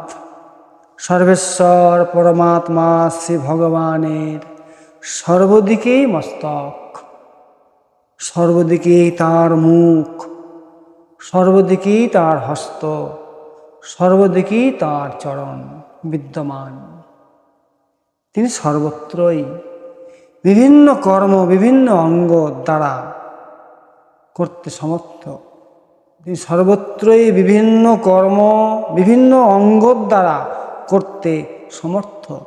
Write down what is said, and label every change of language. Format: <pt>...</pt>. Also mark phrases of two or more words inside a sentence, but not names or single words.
<bn>সর্বেশ্বর পরমাত্মা শ্রী ভগবানের সর্বদিকেই মস্তক, সর্বদিকেই তার মুখ, সর্বদিকেই তার হস্ত, সর্বদিকেই তার চরণ বিদ্যমান। তিনি সর্বত্রই বিভিন্ন কর্ম বিভিন্ন অঙ্গ দ্বারা করতে সমর্থ। তিনি সর্বত্রই বিভিন্ন কর্ম বিভিন্ন অঙ্গ দ্বারা করতে সমর্থ।</bn>